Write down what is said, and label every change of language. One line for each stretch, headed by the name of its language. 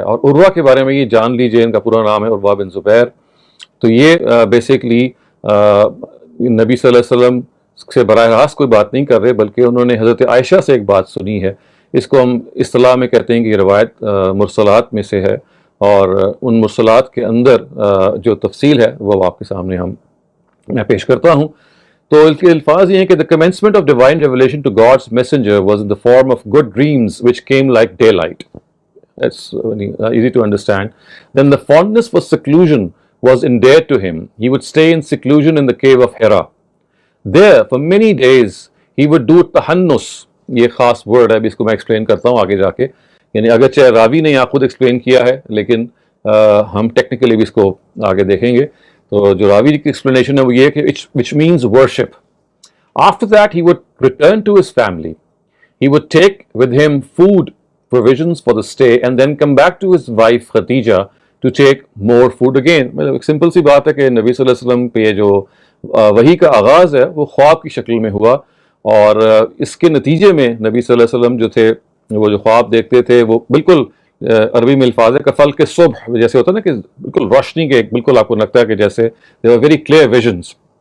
Urdu: اور عروہ کے بارے میں یہ جان لیجئے، ان کا پورا نام ہے عروہ بن زبیر. تو یہ بیسیکلی نبی صلی اللہ علیہ وسلم سے براہ راست کوئی بات نہیں کر رہے، بلکہ انہوں نے حضرت عائشہ سے ایک بات سنی ہے. اس کو ہم اصطلاح میں کہتے ہیں کہ یہ روایت مرسلات میں سے ہے، اور ان مرسلات کے اندر جو تفصیل ہے وہ آپ کے سامنے میں پیش کرتا ہوں. تو اس کے الفاظ یہ ہیں کہ
English: the commencement of divine revelation to God's messenger was in the form of good dreams which came like daylight. That's easy to understand. Then the fondness for seclusion was endeared to him. He would stay in seclusion in the cave of Hira. There for many days he would do tahannus.
Urdu: یہ خاص word ہے، ابھی اس کو میں explain کرتا ہوں آگے جا کے. یعنی اگرچہ راوی نے یہاں خود ایکسپلین کیا ہے، لیکن ہم ٹیکنیکلی بھی اس کو آگے دیکھیں گے. تو جو راوی کی ایکسپلینیشن ہے وہ یہ کہ
English: which means worship. After that he would return to his family. He would take with him food, provisions for the stay, and then come back to his wife Khadija to take more food again.
Urdu: مطلب ایک simple سی بات ہے کہ نبی صلی اللہ علیہ وسلم پہ جو وحی کا آغاز ہے وہ خواب کی شکل میں ہوا، اور اس کے نتیجے میں نبی صلی اللہ علیہ وسلم جو تھے وہ جو خواب دیکھتے تھے وہ بالکل عربی میں الفاظ ہے کفل کے صبح، جیسے ہوتا ہے نا کہ بالکل روشنی کے، بالکل آپ کو لگتا ہے کہ جیسے
English: they were very clear visions.